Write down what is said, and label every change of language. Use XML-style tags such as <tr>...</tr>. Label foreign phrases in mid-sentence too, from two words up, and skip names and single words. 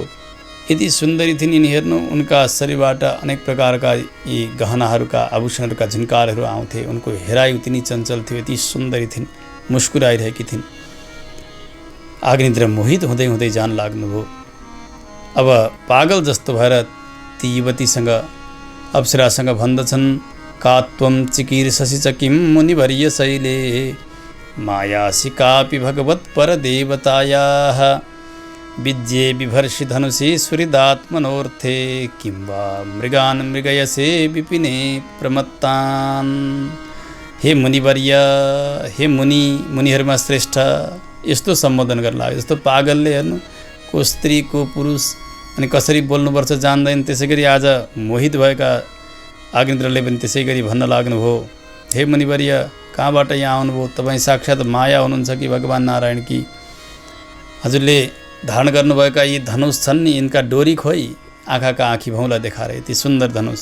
<ne>यति सुन्दरी थिइन्, यिनी हेर्नु उनका शरीरबाट अनेक प्रकारका यी गहनाहरूका आभूषणहरूका झुन्कारहरू आउँथे। उनको हेराइ उति नै चञ्चल थियो, यति सुन्दरी थिइन्, मुस्कुराइरहेकी थिइन्। अग्निध्र मोहित हुँदै हुँदै जान लाग्नुभयो। अब पागल जस्तो भएर ती युवतीसँग अप्सरासँग भन्दछन्,</ne> <sa>का त्वं चिकीर्षसि च किं मुनिवर्य शैले मायासि कापि भगवत् परदेवतायाः विद्ये बिभर्षि धनुषि सुहृदात्मनोऽर्थे किं वा मृगान् मृगयसे विपिने प्रमत्तान्।</sa> <ne>हे मुनिवर्य, हे मुनिहरूमा श्रेष्ठ, यस्तो सम्बोधन गर्न लाग्यो। जस्तो पागलले हेर्नु को स्त्री को पुरुष अनि कसरी बोल्नुपर्छ जान्दैन, त्यसै गरी आज मोहित भएका अग्निध्रले पनि त्यसै गरी भन्न लाग्नुभयो, हे मुनिवर्य, कहाँबाट यहाँ आउनुभयो? तपाईँ साक्षात् माया हुनुहुन्छ कि भगवान् नारायण कि? हजुरले धारण गर्नुभएका यी धनुष छन् नि, यिनका डोरी खोइ आँखाका आँखी भौँला देखाएर यति सुन्दर धनुष।</ne>